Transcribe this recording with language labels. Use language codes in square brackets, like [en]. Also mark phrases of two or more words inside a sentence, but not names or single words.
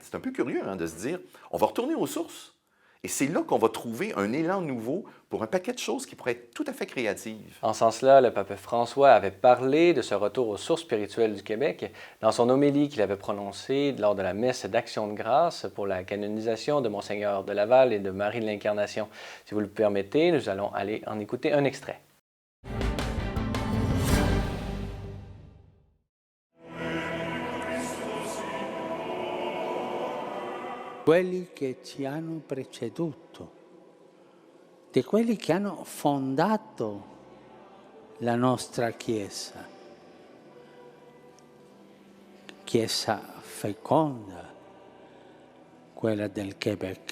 [fr] C'est un peu curieux de se dire, on va retourner aux sources. Et c'est là qu'on va trouver un élan nouveau pour un paquet de choses qui pourraient être tout à fait créatives. En ce sens-là, le pape François avait parlé de ce retour aux sources spirituelles du Québec dans son homélie qu'il avait prononcée lors de la messe d'Action de grâce pour la canonisation de Monseigneur de Laval et de Marie de l'Incarnation. Si vous le permettez, nous allons aller en écouter un extrait. [it] Quelli che ci hanno preceduto, di quelli che hanno fondato la nostra Chiesa, Chiesa feconda, quella del Québec.